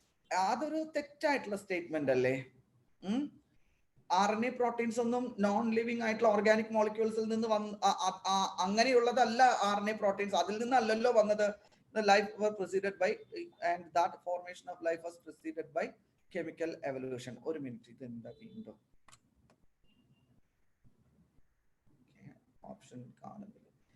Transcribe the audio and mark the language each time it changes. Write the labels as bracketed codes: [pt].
[ml] അതൊരു തെറ്റായിട്ടുള്ള സ്റ്റേറ്റ്മെന്റ് അല്ലേ? RNA പ്രോട്ടീൻസ് ഒന്നും നോൺ ലിവിംഗ് ആയിട്ടുള്ള ഓർഗാനിക് മോളിക്യൂൾസിൽ നിന്ന് അങ്ങനെയുള്ളതല്ല. RNA പ്രോട്ടീൻസ് അതിൽ നിന്നല്ലല്ലോ വന്നത്. [en] The life was preceded by and that formation of life was preceded by chemical evolution. [ml] ഒരു മിനിറ്റ്, ഇത് എന്താ വീണ്ടും ഓപ്ഷൻ കാണുന്നില്ല.